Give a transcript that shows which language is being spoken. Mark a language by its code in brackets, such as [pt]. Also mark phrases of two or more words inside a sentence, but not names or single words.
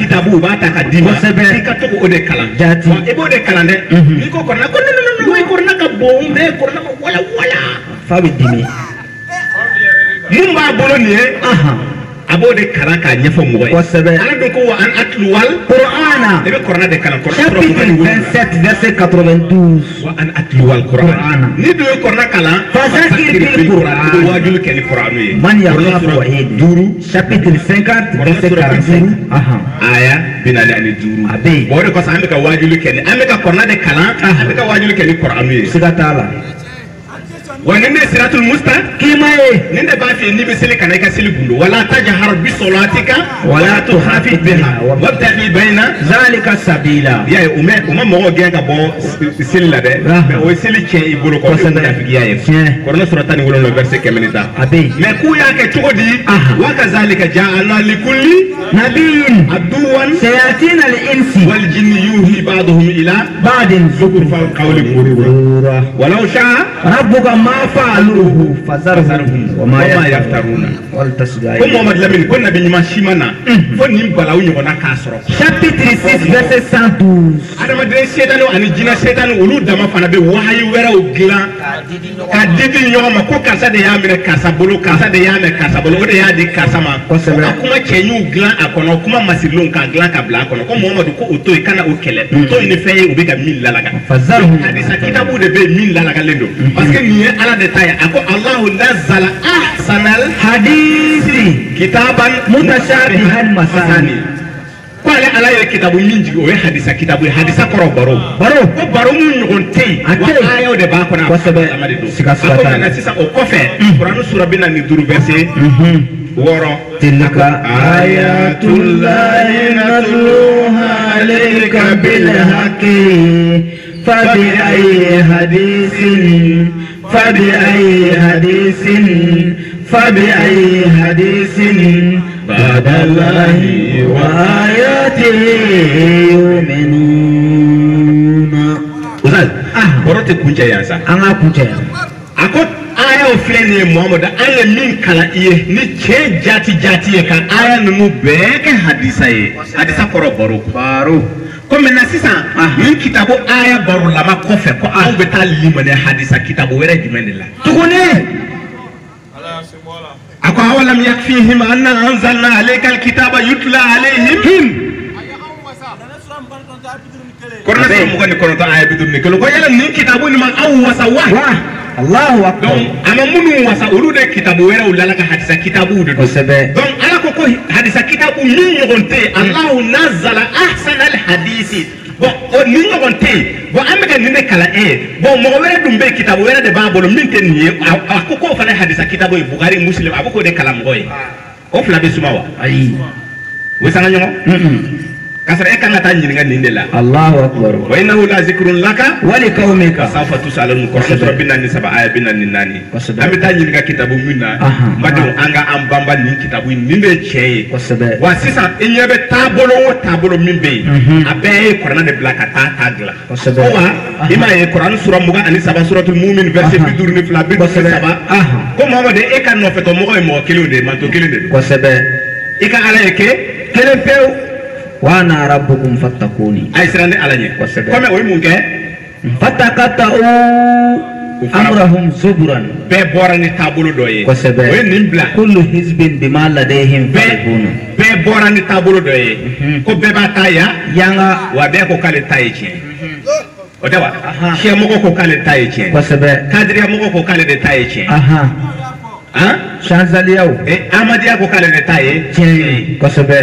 [bm] kitabu u b'a ta ka d'i ma i ka to k'o de kalan i b'o de kalan dɛ n'i ko Kur'ani ko non Kur'ani ka bon mais Kur'ani ma wala fa bɛ dimi mun b'a bolo nin ye abo de kalan ka ɲɛfɔ mɔgɔ ye kosɛbɛ ala dun ko [ar] وأن أتلو وال qur'ana [bm] ne bɛ kuranɛ de kalan [fr] chapitre 27 verset 92 [ar] وأن أتلو القرآن [bm] ni dun ye kuranɛ kalan [ar] فذكر بالقرآن [bm] wajulu kɛ ni kuranɛ ye [ar] من يخاف وعيد [fr] chapitre 50 verset 45 [bm] aya binani ani duuru o de kɔsɔn an bɛ ka wajulu kɛ ni an bɛ ka kuranɛ de kalan an bɛ ka wajulu kɛ ni kuranɛ ye siga t'a la wa nin de [ar] الصراط المستقيم [bm] nin de b'a f'i ye n'i bɛ seli kana i ka seli gundo [ar] ولا تجهر بصلاتك ولا تخافت بها وابتغ بين ذلك سبيلا [bm] ya ye o ma mɔgɔ gɛn ka bɔ seli la dɛ mais o ye seli tiɲɛ i bolo kɔ o munafigiya ye kuranɛ sura 17 verset 100 ni ta mais k'u y'a kɛ cogo di [ar] وكذلك جعلنا لكل nabiyyin aduwan شياطين الإنس والجن يوحي بعضهم إلى ba'din زخرف القول غرورا ولو شاء rabbuka ما فعلوه فذرهم وما يفترون والتسجيل [bm] comme Mohamed Lamine ko nabi ɲuman si ma na fo nin balawu ɲɔgɔnna k'a sɔrɔ [fr] chapitre 6 verset 112 [bm] adamaden setani ani jinɛ setani olu dama fana bɛ wahayi wɛrɛw dilan ka didi ɲɔgɔn ma ko karisa de y'a minɛ karisa bolo karisa de y'a minɛ karisa bolo o de y'a di karisa ma ka kuma cɛɲuw dilan a kɔnɔ kuma masirilenw k'a dilan ka bila a kɔnɔ ko Mohamadu ko o to yen kana o kɛlɛ o to yen ni fɛn ye u bɛ ka min lalaga hadisa kitabu de bɛ yen min lalagalen don parce que nin ye ala de ta ye a ko [ar] الله نزل أحسن hadisi kitaban متشابها مثاني [bm] ko ale ala ye kitabu min jigi o ye hadisa kitabu ye hadisa kɔrɔ baro ko baro mun ɲɔgɔn tɛ yen wa ayaw de b'a kɔnɔ kosɛbɛ siga a ko maintenant sisan o kɔfɛ kuranu sura 42 verset 6 [ar] تلك آيات الله نتلوها عليك بالحق فبأي حديث بعد الله وآياته يؤمنون [bm] Ustaz bɔrɔ tɛ kuncɛ yan sa an ka kuncɛ yan a ko ayaw filɛ nin ye Muhamadu an ye min kalan i ye ni cɛ jati ye ka aya ninnu bɛɛ kɛ hadisa ye hadisa kɔrɔ baro ko maintenant sisan nin kitabu aya barolama kɔfɛ ko anw bɛ taa limaniya hadisa kitabu wɛrɛ jumɛn de la tuguni a ko [ar] أولم يكفهم أنا أنزلنا عليك الكتاب يتلى عليهم [bm] korona sura 29 aya 51 ko yala nin kitabu ni ma aw wasa wa [ar] الله أكبر [bm] donc ama minnu wasa olu de kitabu wɛrɛw lala ka hadisa kitabu de don kosɛbɛ donc ala ko hadisa kitabu min ɲɔgɔn tɛ yen [ar] الله نزل أحسن الحديث [bm] bon o ni ɲɔgɔn tɛ yen bon an bɛ ka nin de kalan e ye bon mɔgɔ wɛrɛ dun bɛ yen kitabu wɛrɛ de b'a bolo min tɛ nin ye a ko k'o fana ye hadisa kitabu ye Bukari Muslim a bɛ k'o de kalan mɔgɔ ye o fila bɛ suma wa ayi o bɛ sanga ɲɔgɔn kasara e kan ka taa ɲininka nin de la [ar] الله أكبر وإنه لذكر لك ولقومك سوف تسألون [bm] Qur'an sura 47 aya 44 an bɛ taa ɲininka kitabu min na badenw an ka an banba nin kitabu nin de ye tiɲɛ ye kosɛbɛ wa sisan i ɲɛ bɛ taabolo o taabolo min bɛ yen a bɛɛ ye Qur'an de bila ka taa dilan kosɛbɛ ko wa i m'a ye Qur'an sura 23 suratul mu'min verset 52 ko Muhamadu e ka nɔfɛtɔ mɔgɔ ye mɔgɔ kelen de ye manto kelen de don kosɛbɛ i ka ala ye kelen pewu [ar] وأنا ربكم فاتقون [bm] ay sirande ala ɲɛ comme o ye mun kɛ [ar] فتقطعوا أمرهم زبرا [bm] bɛɛ bɔra ni taabolo dɔ ye kosɛbɛ o ye nin bila [ar] كل حزب بما لديهم فرحون [bm] bɛɛ bɔra ni taabolo dɔ ye ko bɛɛ b'a ta yanga wa bɛɛ ko k'ale ta ye tiɲɛ o tɛ wa siyɛmɔgɔ ko k'ale ta ye tiɲɛ kosɛbɛ kadiriyamɔgɔ ko k'ale de ta ye tiɲɛ Shanzaliyaw Ahmadiyya ko k'ale de ta ye tiɲɛ kosɛbɛ